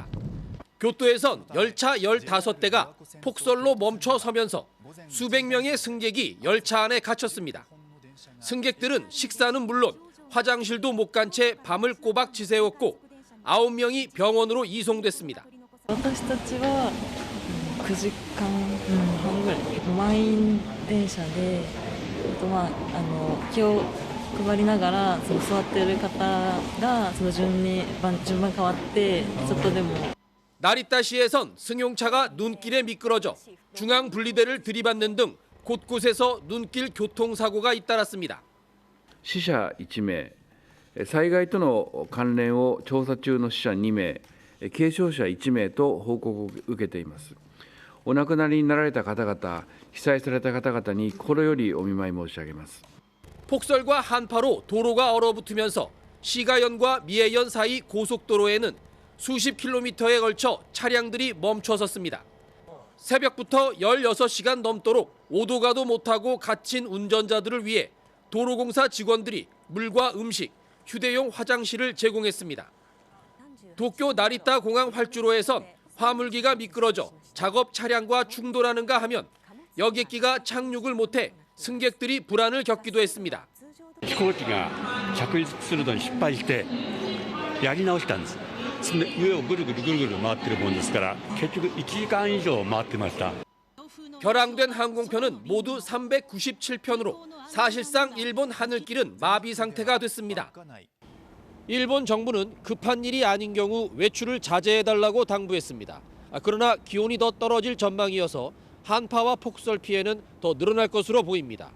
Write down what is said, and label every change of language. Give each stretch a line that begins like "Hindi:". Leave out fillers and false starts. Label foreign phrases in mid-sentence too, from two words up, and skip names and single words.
Korean: 교토에선 열차 15대가 폭설로 멈춰서면서 수백 명의 승객이 열차 안에 갇혔습니다. 승객들은 식사는 물론 화장실도 못 간 채 밤을 꼬박 지새웠고 9명이 병원으로 이송됐습니다.
Japanese: 私たちは9時間半ぐらい満員電車で気を配りながら座っている方が順番変わってちょっとでも
Korean: 나리타시에선 승용차가 눈길에 미끄러져 중앙 분리대를 들이받는 등 곳곳에서 눈길 교통사고가 잇따랐습니다.
Japanese: 死者1名、災害との関連を調査中の死者2名、軽傷者1名と報告を受けています。お亡くなりになられた方々、被災された方々に心よりお見舞い申し上げます。
Korean: 폭설과 한파로 도로가 얼어붙으면서 시가현과 미해현 사이 고속도로에는 수십 킬로미터에 걸쳐 차량들이 멈춰섰습니다. 새벽부터 16시간 넘도록 오도 가도 못하고 갇힌 운전자들을 위해 도로공사 직원들이 물과 음식, 휴대용 화장실을 제공했습니다. 도쿄 나리타 공항 활주로에선 화물기가 미끄러져 작업 차량과 충돌하는가 하면 여객기가 착륙을 못해 승객들이 불안을 겪기도 했습니다.
Japanese: 飛行機が着陸するのに失敗してやり直したんです。上をぐるぐる回ってるもんですから結局1時間以上回ってました。
Korean: 결항된 항공편은 모두 397편으로 사실상 일본 하늘길은 마비 상태가 됐습니다. 일본 정부는 급한 일이 아닌 경우 외출을 자제해달라고 당부했습니다. 그러나 기온이 더 떨어질 전망이어서 한파와 폭설 피해는 더 늘어날 것으로 보입니다.